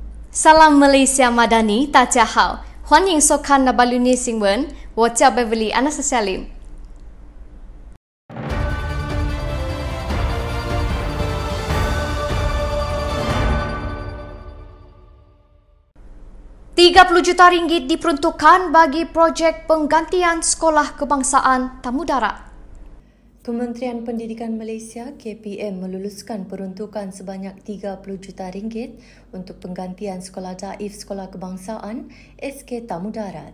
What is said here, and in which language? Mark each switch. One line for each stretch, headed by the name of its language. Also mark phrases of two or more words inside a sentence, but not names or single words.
Malay: Salam Malaysia Madani,
Chinese: 大家好，欢迎收看 Nabalu News 新闻，我叫 Beverly Anastasia。
Malay: RM30 juta diperuntukkan bagi projek penggantian sekolah kebangsaan tamu darat. Kementerian Pendidikan Malaysia KPM meluluskan peruntukan sebanyak RM30 juta untuk penggantian sekolah daif sekolah kebangsaan SK Tamu Darat.